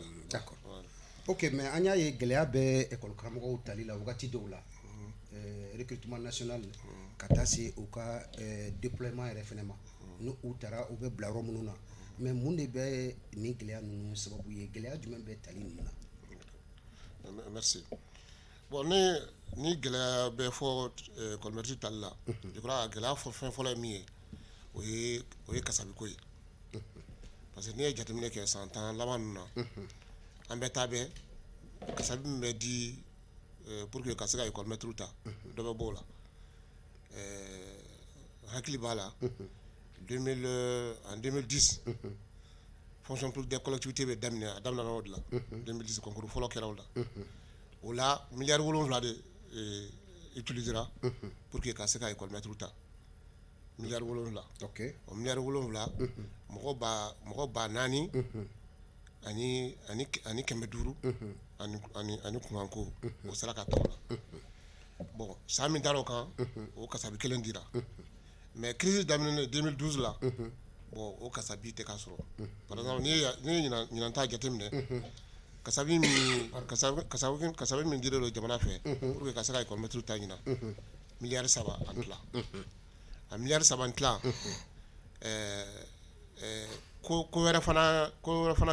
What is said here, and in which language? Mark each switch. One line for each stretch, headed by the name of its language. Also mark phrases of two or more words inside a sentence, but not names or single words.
French: d'accord ok mais
Bambara: an y'a ye gɛlɛya bɛ école karamɔgɔw tali la wagati dɔw la
French: recrutement national
Bambara: ka taa se u ka déploiement yɛrɛ fɛnɛ ma ni u taara u bɛ bila yɔrɔ minnu na mais mun de bɛ nin gɛlɛya ninnu sababu ye gɛlɛya jumɛn bɛ tali ninnu na
French: merci bon
Bambara: ni gɛlɛya bɛ fɔ
French: école maître
Bambara: tali la
French: je crois
Bambara: gɛlɛya fɛn fɔlɔ ye min ye o ye kasabiko ye
French: parce que
Bambara: n'i ye jateminɛ kɛ san 10 laban ninnu na an bɛ taa bɛɛ kasabi min bɛ di
French: pour que
Bambara: ka se ka
French: école maître
Bambara: ta dɔ bɛ b'o la hakili b'a la
French: en 2010 fonction publique des collectivités
Bambara: bɛ daminɛ a daminɛna o de la 2010 concours fɔlɔ kɛra o la o la miliyari 7 de utilisera
French: pour que
Bambara: ka se ka
French: école maître
Bambara: ta miliyari 7 ok o miliyari 7 mɔgɔ ba 4 ani 500 ani kunkanko o sera ka ta o la bon san min taara o kan o kasabi kelen dira mais crise daminɛ 2012 la bon o kasabi tɛ ka sɔrɔ
French: par exemple
Bambara: n'i ye ɲinan ta jateminɛ kasabi min dir'o la jamana fɛ
French: pour que
Bambara: ka se ka
French: école maître
Bambara: ta ɲinan miliyari 3 ani tila a miliyari 3 ani tila ko wɛrɛ fana